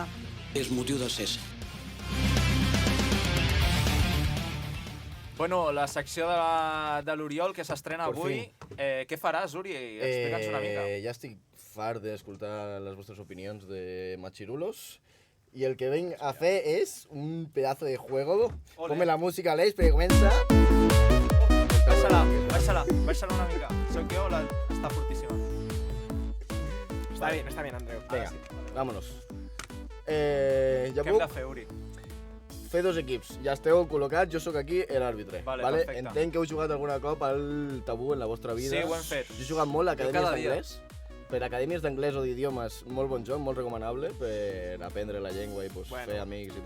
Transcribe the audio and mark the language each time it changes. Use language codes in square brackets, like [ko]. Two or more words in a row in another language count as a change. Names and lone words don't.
[ca] És motiu de cés. Bueno, la secció de l'Oriol, que s'estrena avui. Què faràs, Uri? Explica'ns una mica. Ja estic fart d'escoltar les vostres opinions de machirulos. [es] Y el que vengo a hacer es un pedazo de juego. Ole. Ponme la música, Aleix, [ca] perquè comença... Baixa-la una mica. Sóc jo, està fortíssima. [es] Está bien, Andreu. Venga, vámonos. [ca] Què hem de fer, Uri? Fer dos equips. Ja esteu col·locats, jo sóc aquí l'àrbitre. Vale, perfecte. Entenc que heu jugat alguna cop al tabú en la vostra vida. Sí, ho hem fet. Jo he jugat molt a Jo acadèmies cada dia. d'anglès. Per acadèmies d'anglès o d'idiomes, molt bon joc, molt recomanable per aprendre la llengua i fer amics i tal.